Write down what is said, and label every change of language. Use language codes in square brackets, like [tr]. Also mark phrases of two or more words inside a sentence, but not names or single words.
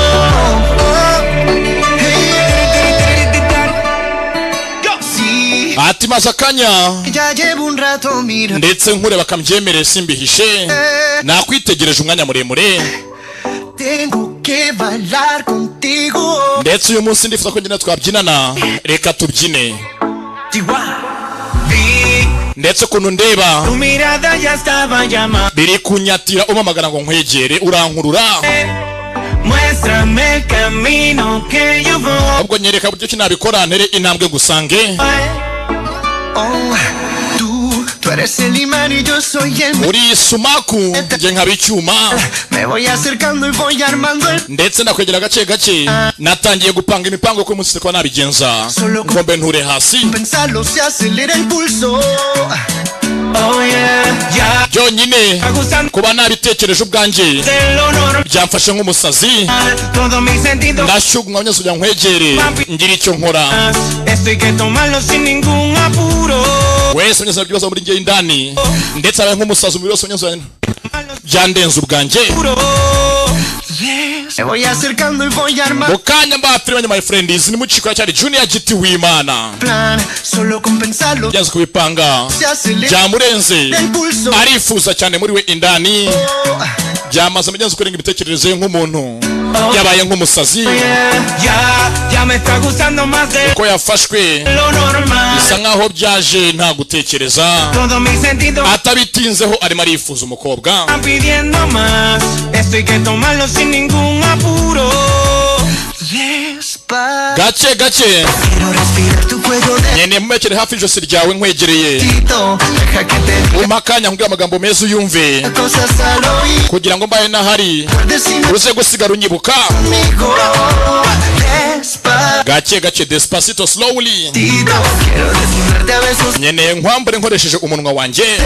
[rw] Ati mazakanya ndetse nkure bakambyemere simbihishe nakwitegereje umwanya muremure ndetse uyu munsi ndifuza ko njye twabyinana reka tubyine ndetse kuntu ndeba biri kunyatira umamagara ngo nkwegere urankurura [es] Muéstrame el camino que yo voy. [rw] Ubwo nyereka buryo ki nabikora ntere intambwe gusange. [es] Oh, tú eres el imán y yo soy el [rw] uri sumaku nje nkabicyuma. [es] Me voy acercando y voy armando el [rw] ndetse nakwegera gace gace natangiye gupanga imipango ko munsi kwa nabigenza ngombe nture hasi [es] pensarlo se acelera el pulso. [en] Oh yeah, yeah. [rw] Jonyine kuba nabitekereje ubwanje byamfashe nk'umusazi ndashugumwa nyose ujya nkwegere ngira icyo nkora [es] estoy que tomarlo sin ningún apuro [rw] wese nyose byibaza muri ngiye indani ndetse abaye nk'umusazi mu birose nyose byandenze ubwanje. [es] Me voy acercando y voy armando [rw] Bukanya mbafire [en] my friends [rw] ni muciko cyari Junior Giti w'Imana [es] plan solo con pensarlo [rw] byanze kubipanga byamurenze arifuza cyane muri we indani byamaze mujyanze kurenga ibitekerezo nk'umuntu yabaye nk'umusazi [es] ya me está gustando más de [rw] ko yafashwe [es] lo normal [rw] bisa nkaho byaje nta gutekereza [es] todo mi sentido [rw] atabitinzeho arimo arifuza umukobwa [es] pidiendo más estoy que tomarlo sin ningún apuro [rw] gace gace nyene mumekere hafi ijosi ryawe nkwegereye umakanya nkubwira amagambo meza uyumve kugira ngo mbaye nahari uze gusigara unyibuka gace gace Despacito Slowly nyene nkwambure nkoresheje umunwa wanjye